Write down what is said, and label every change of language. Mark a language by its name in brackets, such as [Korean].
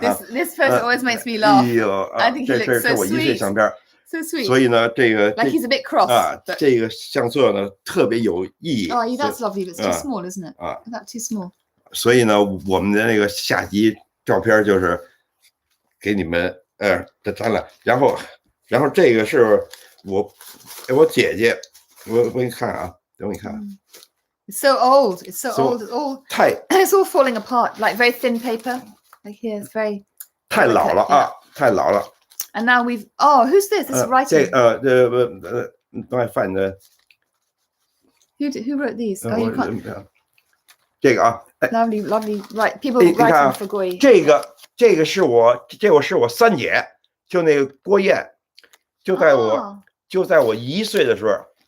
[English] This photo always makes me laugh. I think he looks so [Chinese] 这我1岁相片。 [English] So sweet. [Chinese] 所以呢，这个 [English] like he's a bit cross [Chinese] 啊，这个相册呢特别有意义。 [English] Oh, that's lovely. It's too small, isn't it? That's too small. [Chinese] 所以呢，我们的那个下集照片就是给你们的展览。然后这个是我姐姐。我给你看啊，等我你看。 [English] It's so old. It's so old. It's all it's all falling apart, like very thin paper. Like here, it's very. [Chinese] 太老了啊，太老了。 [English] And now we've. Oh, who's this? This is writing. Don't I find the. Who wrote these? Oh, you can't. [Chinese] 这个啊。 [English] Lovely. Right, people writing for Guo Yi. [Chinese] 这个是我三姐，就那个郭燕，就在我1岁的时候。